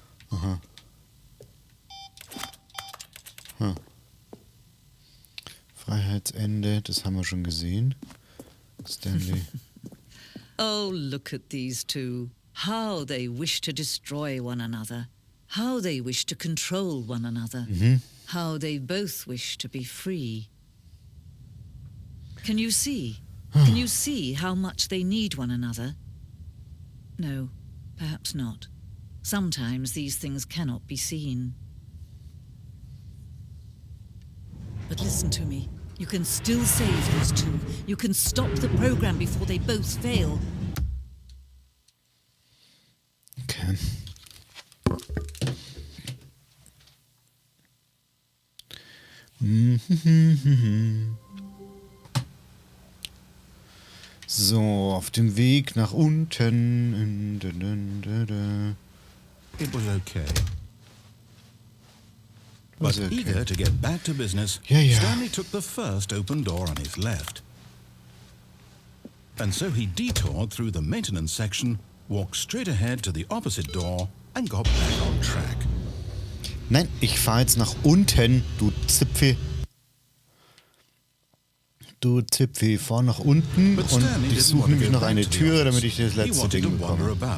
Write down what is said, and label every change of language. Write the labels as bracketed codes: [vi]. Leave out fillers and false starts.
[de] Aha. Freiheitsende, das haben wir schon gesehen. [en] Stanley. Oh, look at these two. How they wish to destroy one another. how they wish to control one another, how they both wish to be free. Can you see? Can you see how much they need one another? No, perhaps not. Sometimes these things cannot be seen. But listen to me. You can still save these two. You can stop the program before they both fail. Okay. [de] So, auf dem Weg nach unten. [en] It was okay. But eager to get back to business, Stanley took the first open door on his left. And so he detoured through the maintenance section, walked straight ahead to the opposite door, and got back on track. [de] Nein, ich fahre jetzt nach unten, du Zipfel. Du Zipfel, fahr nach unten und ich suche nämlich noch eine Türe, damit ich das letzte Ding bekomme.